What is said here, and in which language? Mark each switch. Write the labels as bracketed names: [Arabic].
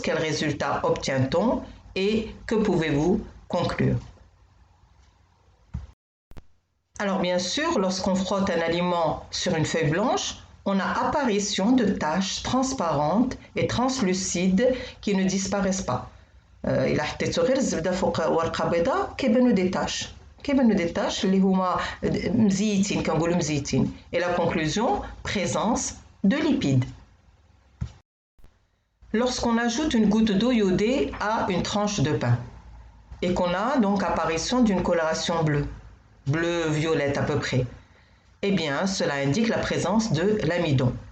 [French] Quel résultat obtient-on? Et que pouvez-vous conclure? Alors bien sûr, lorsqu'on frotte un aliment sur une feuille blanche, on a apparition de taches transparentes et translucides qui ne disparaissent pas. [Arabic] إلا حطيتو غير الزبدة فوق ورقة بيضاء كيبانو [French] دي تاش [Arabic] اللي هما مزيتين كنقولوا مزيتين. [French] Et la conclusion, présence de lipides. Lorsqu'on ajoute une goutte d'eau iodée à une tranche de pain et qu'on a donc apparition d'une coloration bleue, bleu-violette à peu près, eh bien cela indique la présence de l'amidon.